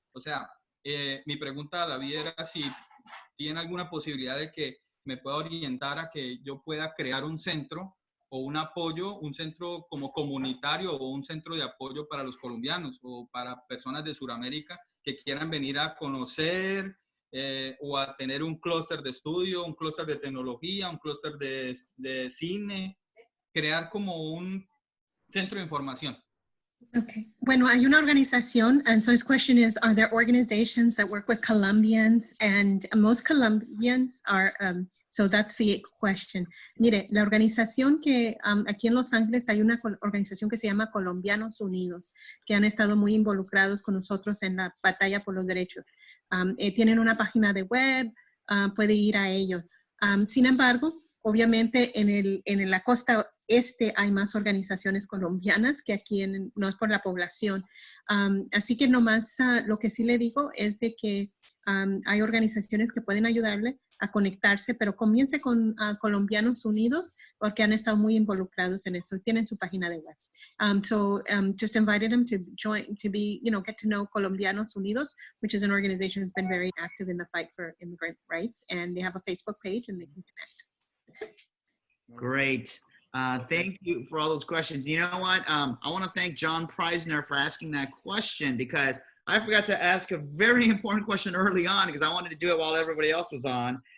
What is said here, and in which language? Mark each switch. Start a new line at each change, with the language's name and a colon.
Spanish: O sea, mi pregunta a David era si tiene alguna posibilidad de que me pueda orientar a que yo pueda crear un centro o un apoyo, un centro como comunitario o un centro de apoyo para los colombianos o para personas de Sudamérica que quieran venir a conocer o a tener un clúster de estudio, un clúster de tecnología, un clúster de cine, crear como un centro de información.
English: Okay.
Spanish: Bueno, hay una organización,
English: and so his question is, are there organizations that work with Colombians? And most Colombians are, so that's the question.
Spanish: Mire, la organización que aquí en Los Ángeles hay una organización que se llama Colombianos Unidos, que han estado muy involucrados con nosotros en la batalla por los derechos. Tienen una página de web, puede ir a ellos. Sin embargo, obviamente en la costa este hay más organizaciones colombianas que aquí no es por la población. Así que nomás lo que sí le digo es de que hay organizaciones que pueden ayudarle a conectarse, pero comience con Colombianos Unidos porque han estado muy involucrados en eso. Tienen su página de web.
English: Just invited them to join, to be, get to know Colombianos Unidos, which is an organization that's been very active in the fight for immigrant rights. And they have a Facebook page and they can connect. Great. Thank you for all those questions. You know what? I want to thank John Preisner for asking that question because I forgot to ask a very important question early on because I wanted to do it while everybody else was on.